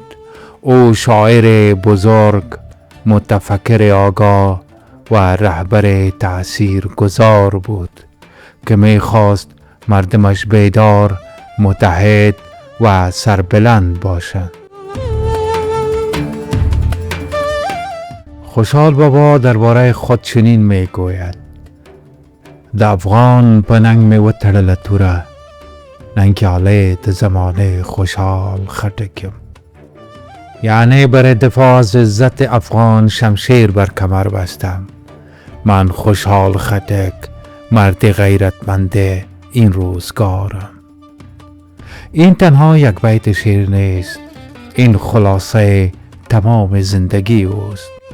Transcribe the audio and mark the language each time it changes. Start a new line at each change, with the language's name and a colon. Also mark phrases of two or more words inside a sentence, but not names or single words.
Persian: او شاعر بزرگ، متفکر آگاه و رهبر تأثیرگذار بود که می خواست مردمش بیدار، متحد و سربلند باشند. خوشحال بابا درباره خود چنین می گوید:
Pashto: د افغان په ننګ مې وتړله توره، ننګیالی د زمانه خوشحال خټک یم.
Persian: یعنی برای دفاع از عزت افغان شمشیر بر کمر بستم. من خوشحال خټک، مرد غیرتمند این روزگارم. این تنها یک بیت شعر نیست، این خلاصه تمام زندگی اوست.